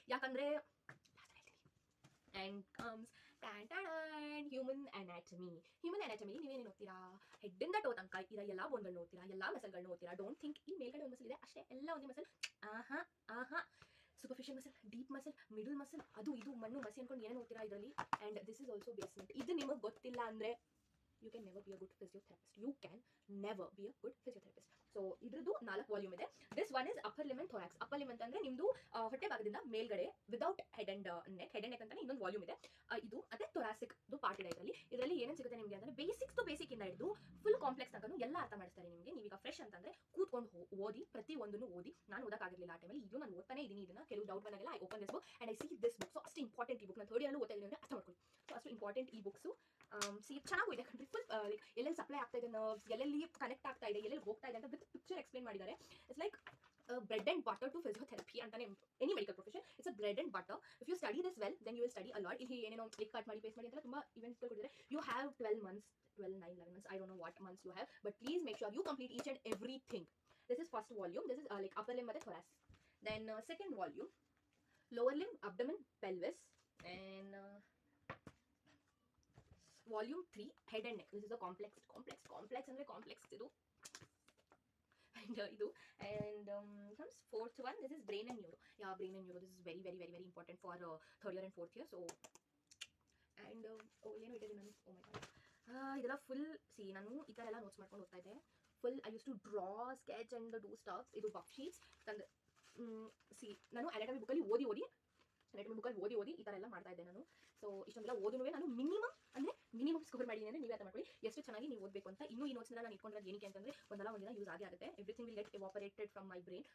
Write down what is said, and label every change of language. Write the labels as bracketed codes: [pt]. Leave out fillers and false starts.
[kn] ಯಾಕಂದ್ರೆ [en] and comes human anatomy [kn] ನೀವೇನೇನು ಓದ್ತೀರಾ, head ಇಂದ ಟೋ ತನಕ ಇರೋ ಎಲ್ಲ ಬೋನ್ಗಳನ್ನ ಓದ್ತೀರಾ, ಎಲ್ಲ ಮಸಲ್ಗಳನ್ನ ಓದ್ತೀರಾ. [en] don't think [kn] ಈ ಮೇಲ್ಗಡೆ ಒಂದು ಮಸಲ್ ಇದೆ ಅಷ್ಟೇ, ಎಲ್ಲ ಒಂದೇ muscle. Superficial muscle, deep muscle, middle muscle, ಅದು ಇದು ಮಣ್ಣು ಮಸಿ ಅನ್ಕೊಂಡು ಏನೇನು ಓದ್ತೀರಾ ಇದರಲ್ಲಿ. [en] And this is also basement. [kn] ಇದು ನಿಮಗೆ ಗೊತ್ತಿಲ್ಲ ಅಂದ್ರೆ [en] you can never be a good physiotherapist. You can never be a good physiotherapist. [kn] So ಇದ್ರದ್ದು 4 ವಾಲ್ಯೂಮ್ ಇದೆ. [en] This one is upper limb and thorax. [kn] upper limb ಅಂತಂದ್ರೆ ನಿಮ್ದು ಹೊಟ್ಟೆ ಭಾಗದಿಂದ ಮೇಲ್ಗಡೆ [en] without head and neck [kn] ಅಂತಾನೆ ಇನ್ನೊಂದು ವಾಲ್ಯೂಮ್ ಇದೆ. ಇದು ಅದೇ ಥೊರಾಸಿಕ್ ಪಾರ್ಟ್ ಇದೆ ಇದರಲ್ಲಿ ಏನೇನು ಸಿಗುತ್ತೆ ನಿಮಗೆ ಅಂದ್ರೆ ಬೇಸಿಕ್ಸ್ ಟು ಬೇಸಿಕ್ ಇಂದ ಹಿಡಿದು ಫುಲ್ ಕಾಂಪ್ಲೆಕ್ಸ್ ತನಕ ಎಲ್ಲ ಅರ್ಥ ಮಾಡಿಸ್ತಾರೆ ನಿಮಗೆ. ನೀವೀಗ ಫ್ರೆಶ್ ಅಂತಂದ್ರೆ ಕೂತ್ಕೊಂಡು ಓದಿ, ಪ್ರತಿ ಒಂದನ್ನು ಓದಿ. ನಾನು ಓದಕ್ಕಾಗಿರಲಿಲ್ಲ ಆ ಟೈಮಲ್ಲಿ, ಇದು ನಾನು ಓದ್ತಾನೆ ಇದೀನಿ. ಇದನ್ನ ಕೆಲವು ಡೌಟ್ ಬಂದಾಗೆಲ್ಲ [en] I open this book [kn] and I see this book. So ಅಷ್ಟು ಇಂಪಾರ್ಟೆಂಟ್ ಈ ಬುಕ್. ನಾನು 3rd ಇಯರ್ ಓದ್ತಾ ಇದ್ದೀನಿ ಅಂದ್ರೆ ಅರ್ಥ ಮಾಡ್ಕೊಳ್ಳಿ. ಸೊ ಅಷ್ಟು ಇಂಪಾರ್ಟೆಂಟ್ ಈ ಬುಕ್ಸು. ಸಿ ಚೆನ್ನಾಗೂ ಇದೆ ಕಂಟ್ರಿ ಫುಲ್. ಲೈಕ್ ಎಲ್ಲೆಲ್ಲಿ ಸಪ್ಲೈ ಆಗ್ತಾ ಇದೆ ನರ್ವ್ಸ್, ಎಲ್ಲೆಲ್ಲಿ ಕನೆಕ್ಟ್ ಆಗ್ತಾ ಇದೆ, ಎಲ್ಲೆಲ್ಲಿ ಹೋಗ್ತಾ ಇದೆ ಅಂತ ವಿತ್ ಪಿಕ್ಚರ್ ಎಕ್ಸ್ಪ್ಲೇನ್ ಮಾಡಿದ್ದಾರೆ. [en] It's like bread and butter to physiotherapy ಅಂತಾನೆ any medical profession. it's a bread and butter. if you study this well then you will study a lot. [kn] ಇಲ್ಲಿ ಏನೇನೋ ಕ್ಲಿಕ್ ಕಟ್ ಮಾಡಿ paste ಮಾಡಿ ಅಂತೆಲ್ಲ ತುಂಬಾ events ಕೊಟ್ಟಿದ್ದಾರೆ. [en] you have 12 months, 12, 9, 11 months, I don't know what months you have, but please make sure you complete each and everything. this is first volume. this is like upper limb ಮತ್ತೆ thorax. then second volume, lower limb, abdomen, pelvis. and volume 3, head and neck. this is a complex [kn] ಅಂದ್ರೆ complex ಇದು. [en] and ಇದು and comes fourth one. this is brain and neuro. brain and neuro, this is very very very very important for 3rd year and 4th year. so and [kn] ಏನು ಇಟ್ಟಿದ್ದೀನಿ ನಾನು, [en] oh my god, [kn] ಇದೆಲ್ಲ full C ನಾನು ಈ ಥರ ಎಲ್ಲ notes ಮಾಡ್ಕೊಂಡು ಹೋಗ್ತಾ ಇದ್ದೆ. [en] Full I use to draw, sketch and do stuffs. [kn] ಇದು ಬಫ್ ಶೀಟ್ಸ್ ತಂದು ಸಿ ನಾನು ಅನಾಟಮಿ ಬುಕ್ಕಲ್ಲಿ ಓದಿ ಈ ಥರ ಎಲ್ಲ ಮಾಡ್ತಾ ಇದ್ದೆ ನಾನು. ಸೊ ಇಷ್ಟೊಂದೆಲ್ಲ ಓದುನುವೆ ನಾನು ಮಿನಿಮಮ್ ಸ್ಕೋರ್ ಮಾಡಿದ್ದೀನಿ ಅಂದರೆ ನೀವೇ ಅರ್ಥ ಮಾಡ್ಕೊಳ್ಳಿ ಎಷ್ಟು ಚೆನ್ನಾಗಿ ನೀವು ಓದಬೇಕು ಅಂತ. ಇನ್ನೂ ಈ ನೋಟ್ಸ್ನ ನಾನು ಇಟ್ಕೊಂಡಿರೋದು ಏನಕ್ಕೆ ಅಂತಂದರೆ ಒಂದಿನ ಯೂಸ್ ಆಗುತ್ತೆ. [en] Everything will get evaporated from my brain.